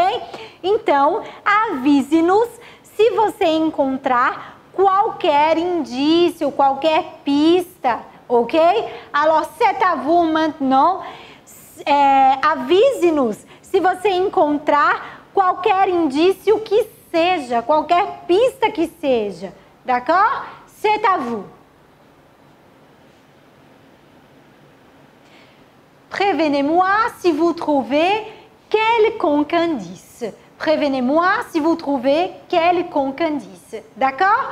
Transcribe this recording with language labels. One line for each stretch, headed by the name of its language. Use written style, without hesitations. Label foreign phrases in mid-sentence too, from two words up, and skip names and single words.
Portuguese: Então, avise-nos se você encontrar qualquer indício, qualquer pista, ok?
French: Alors, c'est à vous maintenant.
Portuguese: Avise-nos se você encontrar qualquer indício que seja, qualquer pista que seja,
French: d'accord? C'est à vous. Prévenez-moi si vous trouvez quelconque indice. Prévenez-moi si vous trouvez quelconque indice. D'accord?